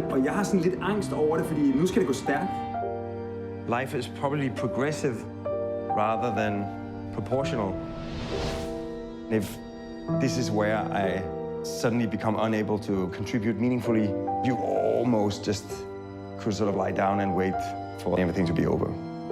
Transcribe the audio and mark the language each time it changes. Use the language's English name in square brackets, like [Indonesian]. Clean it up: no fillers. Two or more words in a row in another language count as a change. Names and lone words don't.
[Danish] Og jeg har sådan lidt angst over det, fordi nu skal det gå stærkt. [English] Life is probably progressive rather than proportional. If this is where I suddenly become unable to contribute meaningfully, you almost just could sort of lie down and wait for everything to be over.